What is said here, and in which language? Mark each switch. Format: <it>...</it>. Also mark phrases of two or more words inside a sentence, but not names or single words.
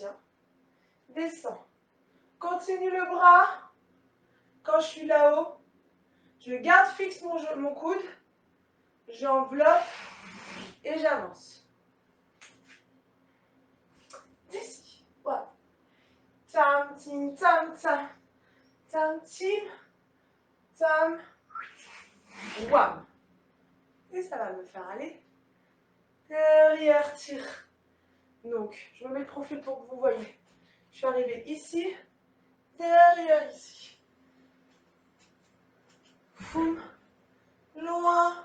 <fr>Hein. Descends. Continue le bras. Quand je suis là-haut, je garde fixe mon coude. J'enveloppe et j'avance. D'ici. Voilà. Tam, tim, tam, tam. Tam, tim. Tam. Wam. Et ça va me faire aller. Derrière, tire. Donc, je me mets le profil pour que vous voyez. Je suis arrivée ici. Derrière, ici. Foum. Loin.</fr>